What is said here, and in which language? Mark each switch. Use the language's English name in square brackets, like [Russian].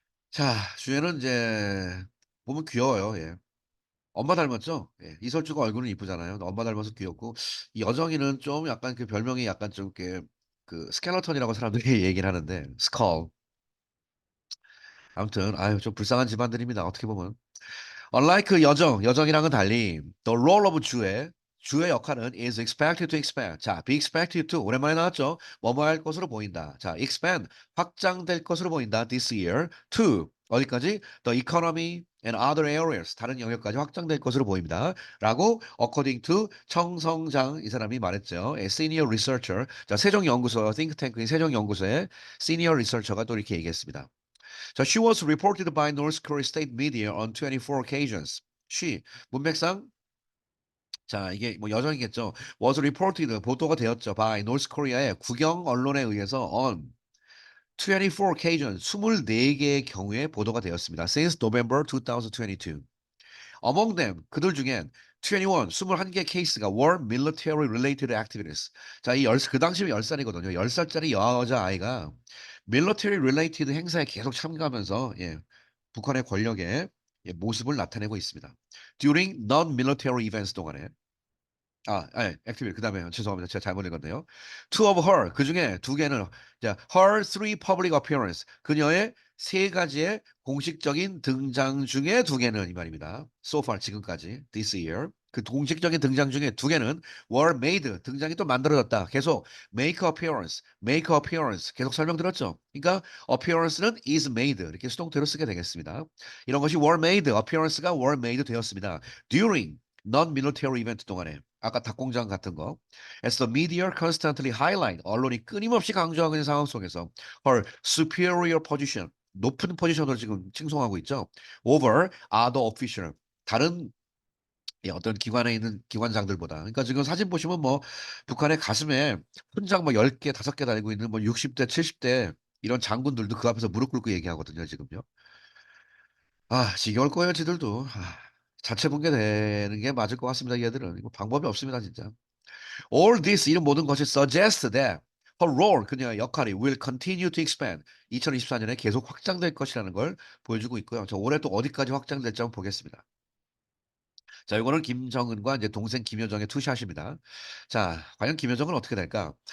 [Korean] 자, 주제는 이제 보면 귀여워요. 예. 엄마 닮았죠? 예. 이설주가 얼굴은 이쁘잖아요. 엄마 닮아서 귀엽고 이 여정이는 좀 약간 그 별명이 약간 좀 이렇게 그 스켈레톤이라고 사람들이 얘기를 하는데 스컬. 아무튼 아유 좀 불쌍한 집안들입니다. 어떻게 보면. [English] Unlike [Korean] 그 여정이랑은 달리 [English] the role of [Korean] 주의 역할은 [English] is expected to expand. [Korean] 자, [English] be expected to [Korean] 오랜만에 나왔죠. 뭐뭐 할 것으로 보인다. 자, [English] expand [Korean] 확장될 것으로 보인다. [English] This year to [Korean] 어디까지? [English] The economy and other areas [Korean] 다른 영역까지 확장될 것으로 보입니다. 라고 [English] according to [Korean] 청성장 이 사람이 말했죠. [English] senior researcher. [Korean] 자, 세종연구소 [English] think tank [Korean] 인 세종연구소의 [English] senior researcher [Korean] 가 또 이렇게 얘기했습니다. [English] 자, she was reported by North Korea state media on 24 occasions. [Korean] She 문맥상 자, 이게 뭐 여정이겠죠. [English] was reported [Korean] 보도가 되었죠. [English] by North Korea [Korean] 의 국영 언론에 의해서 [English] on 24 occasions [Korean] 24개의 경우에 보도가 되었습니다. [English] since November 2022. Among them [Korean] 그들 중엔 21, 21개 케이스가 [English] were military related activities. [Korean] 자, 그 당시면 10살이거든요. 10살짜리 여자아이가 [English] military related [Korean] 행사에 계속 참가하면서 예, 북한의 권력의 예, 모습을 나타내고 있습니다. [English] During non-military events [Korean] 동안에 액티비티. 그다음에 죄송합니다. 제가 잘못 읽었네요. [English] Two of her [Korean] 그중에 두 개는 자, [English] her three public appearance [Korean] 그녀의 세 가지의 공식적인 등장 중에 두 개는 이 말입니다. [English] So far [Korean] 지금까지 [English] this year [Korean] 그 공식적인 등장 중에 두 개는 [English] were made [Korean] 등장이 또 만들어졌다. 계속 [English] make appearance [Korean] 계속 설명드렸죠. 그러니까 appearance는 [English] is made [Korean] 이렇게 수동태로 쓰게 되겠습니다. 이런 것이 [English] were made appearance가 were made [Korean] 되었습니다. [English] during non-military event [Korean] 동안에 아까 닭공장 같은 거. [English] As the media constantly highlight 언론이 끊임없이 강조하고 있는 상황 속에서 her superior position [Korean] 높은 포지션으로 지금 칭송하고 있죠. [English] over other official [Korean] 다른 예, 어떤 기관에 있는 기관장들보다. 그러니까 지금 사진 보시면 뭐 북한의 가슴에 훈장 뭐 10개, 5개 달고 있는 뭐 60대, 70대 이런 장군들도 그 앞에서 무릎 꿇고 얘기하거든요, 지금요. 아, 지겨울 거예요, 지들도. 자체 붕괴되는 게 맞을 것 같습니다, 얘들은. 이거 방법이 없습니다, 진짜. [English] All this [Korean] 이런 모든 것이 [English] suggest that her role [Korean] 그녀의 역할이 [English] will continue to expand. [Korean] 2024년에 계속 확장될 것이라는 걸 보여주고 있고요. 저 올해 또 어디까지 확장될지 한번 보겠습니다. 자, 이거는 김정은과 이제 동생 김여정의 투샷입니다. 자, 과연 김여정은 어떻게 될까?